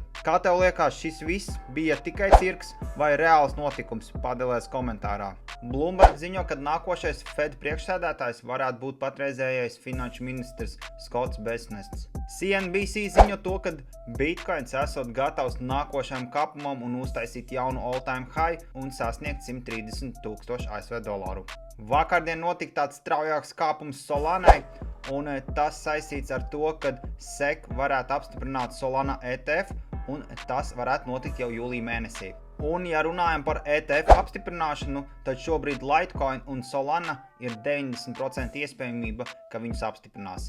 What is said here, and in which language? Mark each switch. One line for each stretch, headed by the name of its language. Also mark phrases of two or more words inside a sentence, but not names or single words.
Latvian: Kā tev liekas, šis viss bija tikai cirks vai reāls notikums? Padalies komentārā. Bloomberg ziņo, ka nākošais Fed priekšsēdētājs varētu būt patreizējais finanšu ministrs Skots Besnests. CNBC ziņo to, ka Bitcoins esot gatavs nākošajam kapumam un uztaisīt jaunu
English: all-time high
Latvian: un sasniegt 130,000 ASV dolāru. Vakardien notika tāds straujāks kāpums Solanai, un tas saistīts ar to, ka SEC varētu apstiprināt Solana ETF, un tas varētu notikt jau jūlijā mēnesī. Un, ja runājam par ETF apstiprināšanu, tad šobrīd Litecoin un Solana ir 90% iespējamība, ka viņus apstiprinās.